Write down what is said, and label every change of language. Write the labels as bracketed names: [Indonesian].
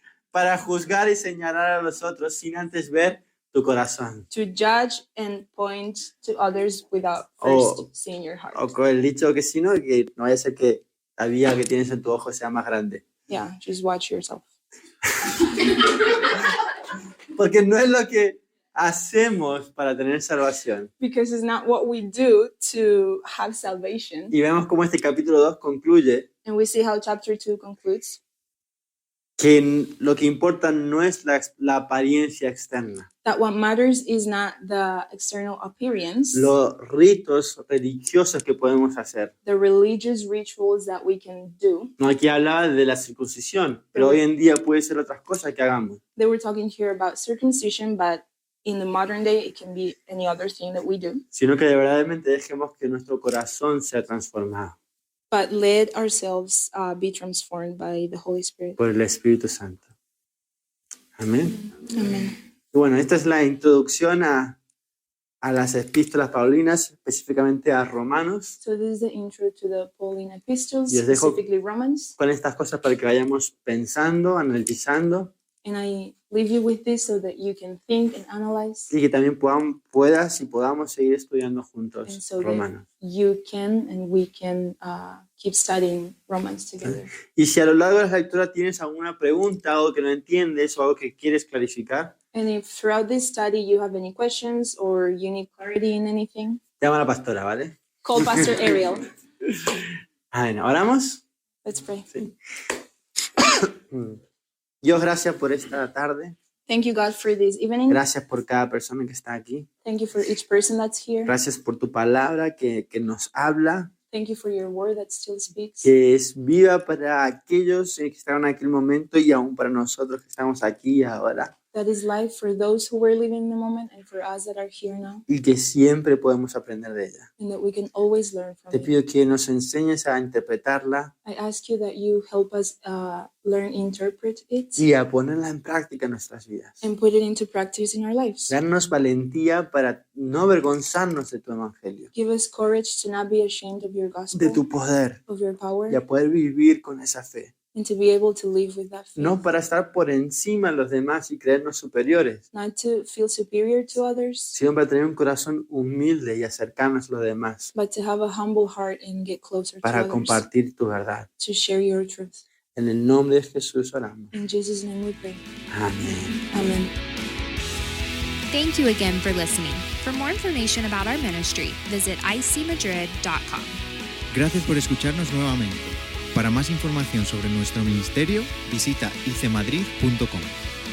[Spanish] Para juzgar y señalar a los otros sin antes ver tu corazón. [English] To judge and point to others without Oh. first seeing your heart. [Spanish] O con el dicho que si no, que no vaya a ser que la viga que tienes en tu ojo sea más grande. [English] Yeah, just watch yourself. [Spanish] Porque no es lo que hacemos para tener salvación. [English] Because it's not what we do to have salvation. [Spanish] Y vemos cómo este capítulo 2 concluye [English] And we see how chapter 2 concludes. [Spanish] que lo que importa no es la apariencia externa. [English] That what matters is not the external appearance, [Spanish] Los ritos religiosos que podemos hacer. [English] the religious rituals that we can do. [Spanish] No, aquí hablaba de la circuncisión, pero hoy en día puede ser otras cosas que hagamos. [English] They were talking here about circumcision, but in the modern day, it can be any other thing that we do. [Spanish] Sino que de verdaderamente dejemos que nuestro corazón sea transformado [English] But let ourselves be transformed by the Holy Spirit. [Spanish] por el Espíritu Santo. Amén. [English] Amen. [Spanish] Y bueno, esta es la introducción a las epístolas paulinas, específicamente a Romanos. [English] So this is the intro to the Pauline epistles, [Spanish] Y os dejo [English] specifically Romans. [Spanish] con estas cosas para que vayamos pensando, analizando [English] And I leave you with this so that you can think and analyze, [Spanish] y que también puedas y podamos seguir estudiando [English] and [Spanish] juntos [English] so that [Spanish] Romanos. [English] you can and we can keep studying Romans together. [Spanish] Y si a lo largo de la lectura tienes alguna pregunta o que no entiendes o algo que quieres clarificar, [English] And if throughout this study you have any questions or you need clarity in anything, [Spanish] llama a la pastora, ¿vale? [English] call Pastor Ariel. [Spanish] Bueno, ¿oramos? [English] Let's pray. [Spanish] Sí. Dios, gracias por esta tarde. [English] Thank you, God, for this evening. [Spanish] Gracias por cada persona que está aquí. [English] Thank you for each person that's here. [Spanish] Gracias por tu palabra que nos habla, [English] Thank you for your word that still speaks, [Spanish] que es viva para aquellos que estaban en aquel momento y aún para nosotros que estamos aquí ahora. [English] that is life for those who were living in the moment and for us that are here now, [Spanish] Y que siempre podemos aprender de ella. [English] and that we can always learn from [Spanish] Te [English] it. [Spanish] pido que nos enseñes a interpretarla [English] I ask you that you help us learn, interpret it, [Spanish] y a ponerla en práctica en nuestras vidas. [English] and put it into practice in our lives. [Spanish] Darnos valentía para no avergonzarnos de tu evangelio, [English] Give us courage to not be ashamed of your [Spanish] de [English] gospel, [Spanish] tu poder [English] of your power, [Spanish] y a poder vivir con esa fe. [English] and to be able to live with that faith. [Spanish] No para estar por encima de los demás y creernos superiores, [English] Not to feel superior to others, [Spanish] sino para tener un corazón humilde y acercarnos a los demás [English] but to have a humble heart and get closer to [Spanish] para [English] others, [Spanish] compartir tu verdad. [English] to share your truth. [Spanish] En el nombre de Jesús oramos. [English] In Jesus' name we pray. [Spanish] Amén. [English] Amen. Thank you again for listening. For more information about our ministry, visit icmadrid.com. [Spanish] Gracias por escucharnos nuevamente. Para más información sobre nuestro ministerio, visita icmadrid.com.